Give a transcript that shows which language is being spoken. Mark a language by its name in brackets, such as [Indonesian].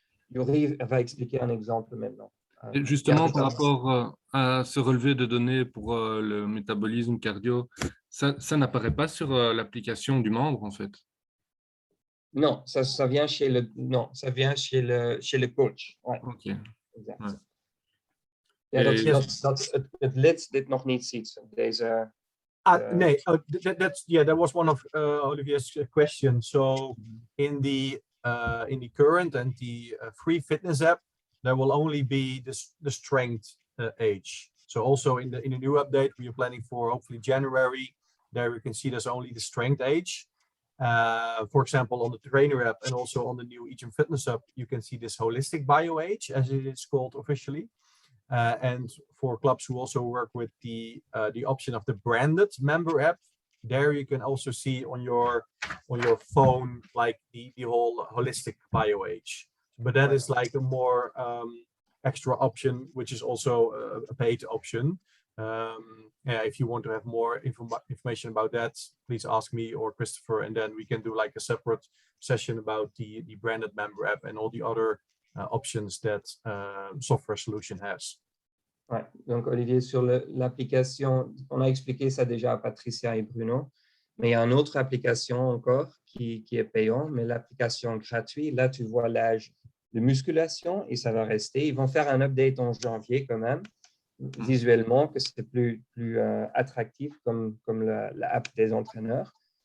[French] Yuri va expliquer un exemple maintenant. Et justement, par rapport à ce relevé de données pour le métabolisme cardio, ça n'apparaît pas sur l'application du membre, en fait. Non, ça vient chez le coach. Ouais. OK. Exact. Ouais. [Dutch] Ja, dat het lid dit nog niet ziet. Deze. [English] Nee, that was one of Olivier's questions. So in the current and the free fitness app, there will only be the strength age. So also in the new update, we are planning for hopefully January. There we can see there's only the strength age. For example, on the trainer app and also on the new EGYM Fitness app, you can see this holistic bio age, as it is called officially. And for clubs who also work with the option of the branded member app, there you can also see on your phone like the whole holistic bio age. But that is like a more extra option, which is also a paid option. If you want to have more information about that, please ask me or Christopher, and then we can do like a separate session about the branded member app and all the other options that software solution has. [French] Ouais, donc Olivier, sur l'application, on a expliqué ça déjà à Patricia et Bruno, mais il y a une autre application encore qui est payante, mais l'application gratuite, là tu vois l'âge de musculation et ça va rester. Ils vont faire un update en janvier quand même, visuellement, que c'est plus attractif comme l'app des entraîneurs.